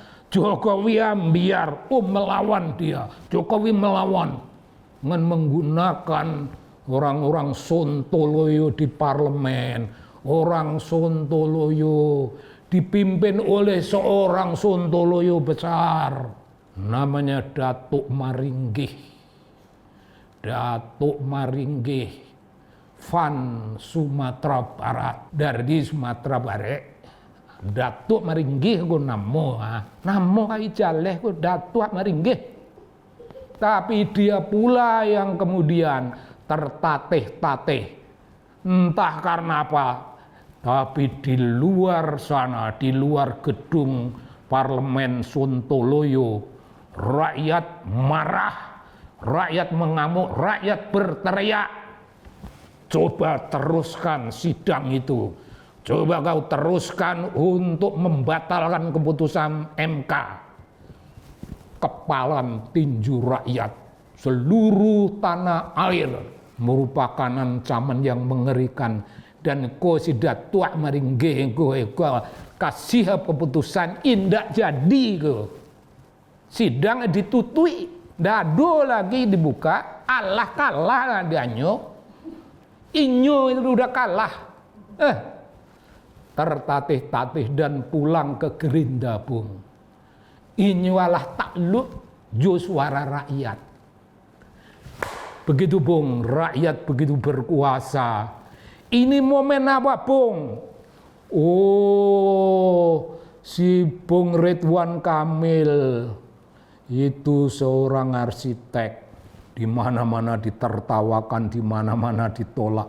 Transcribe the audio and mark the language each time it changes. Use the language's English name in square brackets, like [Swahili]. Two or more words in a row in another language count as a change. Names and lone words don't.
[Indonesian] Jokowi ambiar, melawan dia. Jokowi melawan dengan menggunakan orang-orang Sontoloyo di parlemen. Orang Sontoloyo dipimpin oleh seorang Sontoloyo besar. Namanya Datuk Maringgih. Datuk Maringgih Van Sumatera Barat. Dari Sumatera Barat. [Minangkabau] Datuk Maringgih ku namo. Namo kai jaleh ku Datuk Maringgih. [Indonesian] Tapi dia pula yang kemudian tertatih-tatih. Entah karena apa. Tapi di luar sana, di luar gedung parlemen Sontoloyo, rakyat marah, rakyat mengamuk, rakyat berteriak. Coba teruskan sidang itu. Coba kau teruskan untuk membatalkan keputusan MK. Kepalan tinju rakyat seluruh tanah air merupakan ancaman yang mengerikan. [Minangkabau] Dan ko si Datuk Maringgih ko kasih keputusan indak jadi ko. Sidang ditutui, dado lagi dibuka, Allah kalah lah dianyo. Inyo itu udah kalah. [Indonesian] Tertatih-tatih dan pulang ke Gerinda, Bung. [Minangkabau] Inyo alah takluk jo suara rakyat. [Indonesian] Begitu, Bung, rakyat begitu berkuasa. Ini momen apa, Bung? Oh, si Bung Ridwan Kamil itu seorang arsitek, di mana-mana ditertawakan, di mana-mana ditolak.